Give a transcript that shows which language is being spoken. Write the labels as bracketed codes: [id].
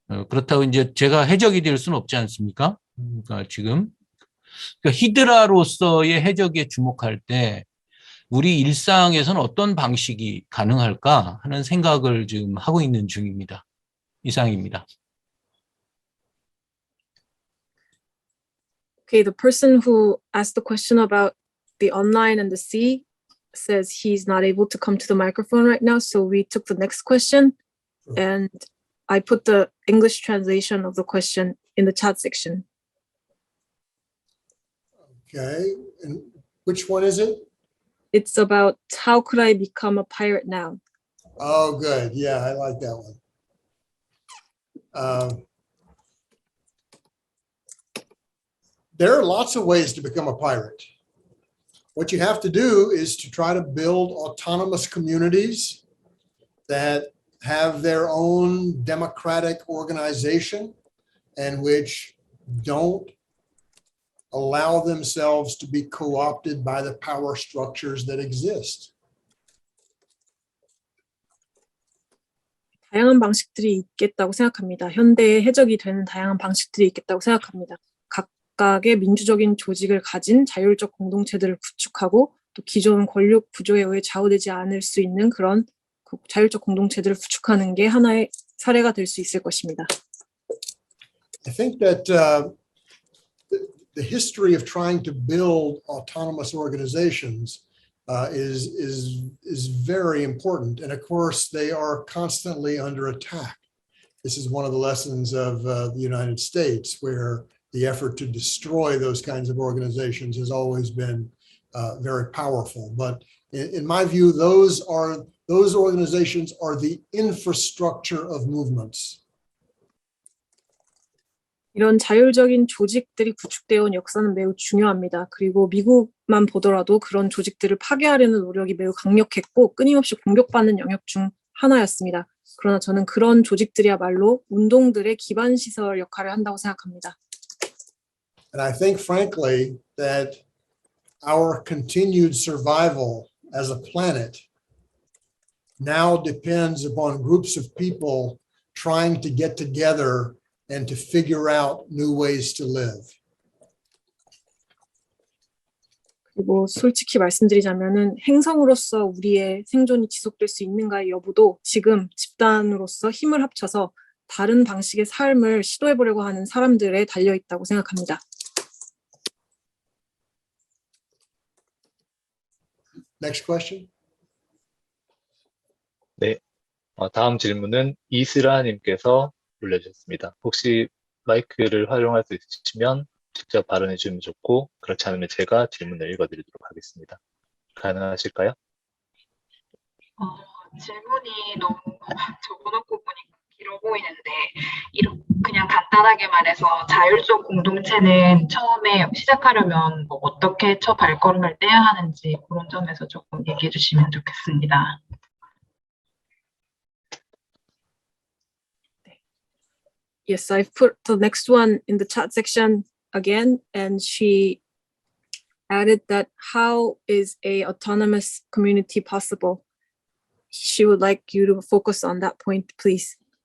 [ko] 그렇다고 이제 제가 해적이 될 수는 없지 않습니까? 그러니까 지금 히드라로서의 해적에 주목할 때 우리 일상에서는 어떤 방식이 가능할까 하는 생각을 지금 하고 있는 중입니다. 이상입니다. [en] Okay, the person who asked the question about the online and the sea says he's not able to come to the microphone right now, so we took the next question and I put the English translation of the question in the chat section. Okay, and which one is it? It's about how could I become a pirate now? Oh, good. Yeah, I like that one. There are lots of ways to become a pirate. What you have to do is to try to build autonomous communities that have their own democratic organization and which don't allow themselves to be co-opted by the power structures that exist. [ko] 다양한 방식들이 있겠다고 생각합니다. 현대에 해적이 되는 다양한 방식들이 있겠다고 생각합니다. 각각의 민주적인 조직을 가진 자율적 공동체들을 구축하고 또 기존 권력 구조에 의해 좌우되지 않을 수 있는 그런 자율적 공동체들을 구축하는 게 하나의 사례가 될 수 있을 것입니다. [en] I think that the history of trying to build autonomous organizations is very important, and of course they are constantly under attack. This is one of the lessons of the United States, where the effort to destroy those kinds of organizations has always been very powerful. But in my view, those organizations are the infrastructure of movements. [ko] 이런 자율적인 조직들이 구축되어 온 역사는 매우 중요합니다. 그리고 미국만 보더라도 그런 조직들을 파괴하려는 노력이 매우 강력했고 끊임없이 공격받는 영역 중 하나였습니다. 그러나 저는 그런 조직들이야말로 운동들의 기반 시설 역할을 한다고 생각합니다. [en] And I think, frankly, that our continued survival as a planet now depends upon groups of people trying to get together and to figure out new ways to live. [ko] 그리고 솔직히 말씀드리자면은 행성으로서 우리의 생존이 지속될 수 있는가의 여부도 지금 집단으로서 힘을 합쳐서 다른 방식의 삶을 시도해 보려고 하는 사람들에 달려 있다고 생각합니다. [en] Next question. [ko] 네, 다음 질문은 이슬아님께서 올려주셨습니다. 혹시 마이크를 활용할 수 있으시면 직접 발언해 주시면 좋고, 그렇지 않으면 제가 질문을 읽어드리도록 하겠습니다. 가능하실까요? 질문이 너무 적어놓고 보니까 길어 보이는데 그냥 간단하게 말해서 자율적 공동체는 처음에 시작하려면 뭐 어떻게 첫 발걸음을 떼야 하는지 그런 점에서 조금 얘기해 주시면 좋겠습니다. [en] Yes, I've put the next one in the chat section again, and she added that how is a autonomous community possible? She would like you to focus on that point, please.